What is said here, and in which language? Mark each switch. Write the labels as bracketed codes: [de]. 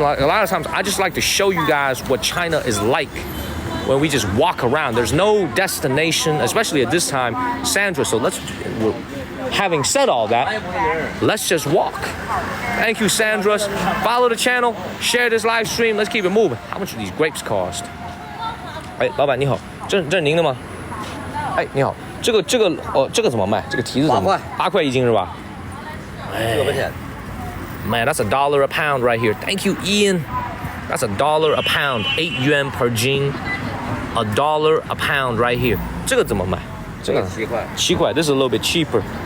[en] Like a lot of times I just like to show you guys what China is like when we just walk around. There's no destination, especially at this time, Sandra. So having said all that, let's just walk. Thank you, Sandra. Follow the channel, share this live stream. Let's keep it moving. How much do these grapes cost? [zh] 哎，老板你好，这是您的吗？哎，你好，这个怎么卖？这个提子怎么？8块1斤是吧？ [en] 哎，Man, that's $1 a pound right here. Thank you, Ian. That's $1 a pound, 8 yuan per jing. $1 a pound right here. [zh] 这个怎么卖？这个7块。 [en] This is a little bit cheaper.